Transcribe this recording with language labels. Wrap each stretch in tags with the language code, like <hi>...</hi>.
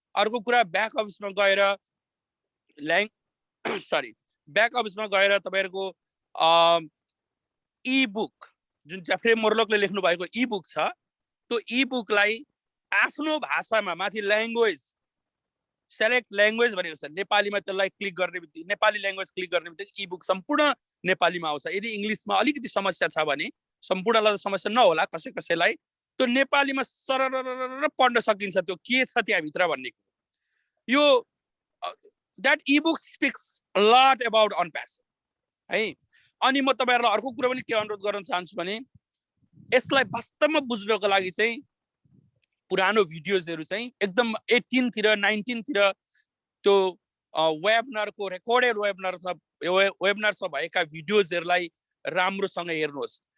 <ne>अर्को कुरा, ब्याक अफिसमा गएर ब्याक अफिसमा गएर तपाईहरुको ई बुक जुन जेफ्रे मोर्लकले लेख्नु भएको ई बुक छ, त्यो ई बुकलाई आफ्नो भाषामा माथि ल्याङ्ग्वेज सेलेक्ट ल्याङ्ग्वेज भनेको छ, नेपालीमा त्यसलाई क्लिक गर्ने बित्तिकै नेपाली ल्याङ्ग्वेज क्लिक गर्ने बित्तिकै ई बुक सम्पूर्ण नेपालीमा आउँछ। यदि इङ्ग्लिसमा अलिकति समस्या छ भने, सम्पूर्णलाई समस्या नहोला, कसैलाई त्यो नेपालीमा सरर पढ्न सकिन्छ त्यो के छ त्यहाँ भित्र भन्ने।</ne> <en>यो that ebook speaks a lot about OnPassive है।</en> <ne>अनि म तपाईहरुलाई अर्को कुरा पनि के अनुरोध गर्न चाहन्छु भने यसलाई वास्तवमा बुझ्नको लागि चाहिँ पुरानो भिडियोजहरु चाहिँ एकदम 18 तिर 19 तिर त्यो वेबिनारको रेकर्डेड वेबिनारमा भएका भिडियोजहरुलाई राम्रोसँग हेर्नुहोस्।</ne>